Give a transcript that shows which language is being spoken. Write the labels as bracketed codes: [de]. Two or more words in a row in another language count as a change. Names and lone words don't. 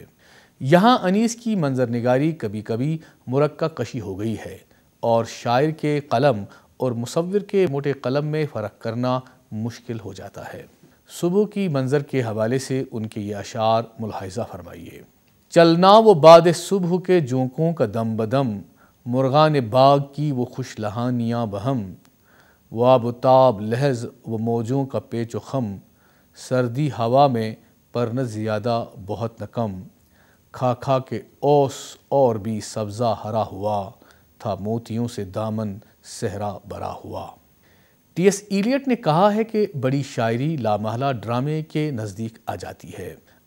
[ur] یہاں انیس کی منظر نگاری کبھی کبھی مرقع کشی ہو گئی ہے اور شاعر کے قلم اور مصور کے موٹے قلم میں فرق کرنا مشکل ہو جاتا ہے۔ صبح کی منظر کے حوالے سے ان کے یہ اشعار ملاحظہ فرمائیے: چلنا وہ باد صبح کے جھونکوں کا دم بدم، مرغان باغ کی وہ خوش لہانیاں بہم، وہ آب و تاب لحظ و موجوں کا پیچ و خم، سردی ہوا میں پر نہ زیادہ بہت نہ کم، کھا کھا کے اوس اور بھی سبزہ ہرا ہوا، تھا موتیوں سے دامن صحرا بھرا ہوا۔ ٹی ایس ایلیٹ نے کہا ہے کہ بڑی شاعری لامحالہ ڈرامے کے نزدیک آ جاتی ہے۔